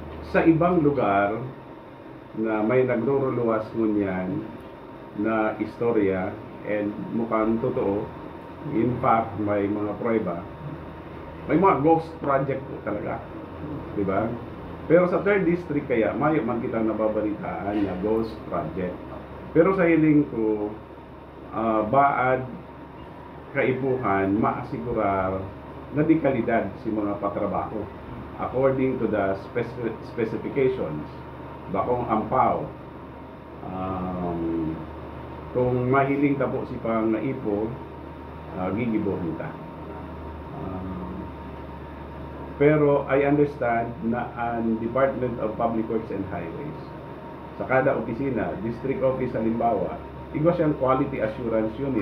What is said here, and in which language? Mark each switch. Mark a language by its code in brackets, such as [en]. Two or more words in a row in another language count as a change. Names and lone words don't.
[bik] sa ibang lugar na may nagruruluwas ngunyan na istorya and mukhang totoo, [en] in fact [bik] may mga prueba, may mga [en] ghost project [bik] po talaga, di ba? Pero sa 3rd district kaya mayo man kita nababalitaan na [en] ghost project. [bik] Pero sa hiling ko, baad kaipuhan maasigurar na di kalidad si mga patrabaho [en] according to the specifications [bik] bakong ampaw. Kung mahiling tabo si pang naipo, gigibohin ta. Pero [en] I understand [bik] na ang Department of Public Works and Highways sa kada opisina, [en] district office [bik] halimbawa, igwa siyang [en] quality assurance unit.